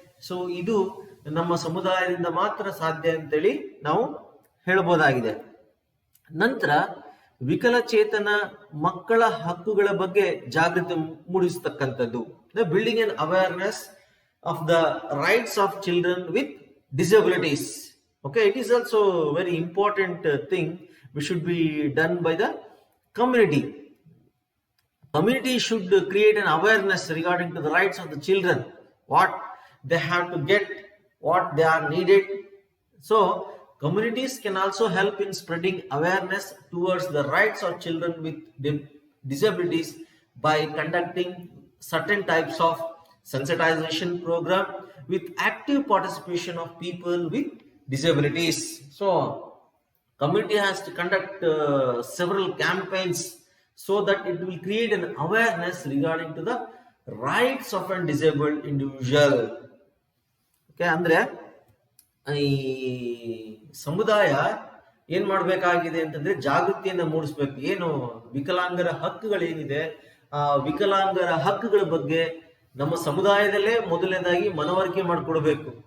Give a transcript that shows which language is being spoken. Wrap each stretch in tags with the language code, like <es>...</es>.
<kn>So ಇದು ನಮ್ಮ ಸಮುದಾಯದಿಂದ ಮಾತ್ರ ಸಾಧ್ಯ ಅಂತೇಳಿ ನಾವು ಹೇಳ್ಬೋದಾಗಿದೆ. ನಂತರ ವಿಕಲಚೇತನ ಮಕ್ಕಳ ಹಕ್ಕುಗಳ ಬಗ್ಗೆ ಜಾಗೃತಿ ಮೂಡಿಸ್ತಕ್ಕಂಥದ್ದು,</kn> <en>Building an awareness of the rights of children with disabilities. Okay, it is also very important thing which should be done by the community. Community should create an awareness regarding to the rights of the children, what they have to get, what they are needed. So communities can also help in spreading awareness towards the rights of children with disabilities by conducting certain types of sensitization program with active participation of people with disabilities. So community has to conduct several campaigns so that it will create an awareness regarding to the rights of a disabled individual.</en> <kn>Okay, ಅಂದ್ರೆ ಈ ಸಮುದಾಯ ಏನ್ ಮಾಡ್ಬೇಕಾಗಿದೆ ಅಂತಂದ್ರೆ ಜಾಗೃತಿಯನ್ನ ಮೂಡಿಸ್ಬೇಕು. ಏನು ವಿಕಲಾಂಗರ ಹಕ್ಕುಗಳೇನಿದೆ, ಆ ವಿಕಲಾಂಗರ ಹಕ್ಕುಗಳ ಬಗ್ಗೆ ನಮ್ಮ ಸಮುದಾಯದಲ್ಲೇ ಮೊದಲನೇದಾಗಿ ಮನವರಿಕೆ ಮಾಡಿಕೊಡ್ಬೇಕು.</kn>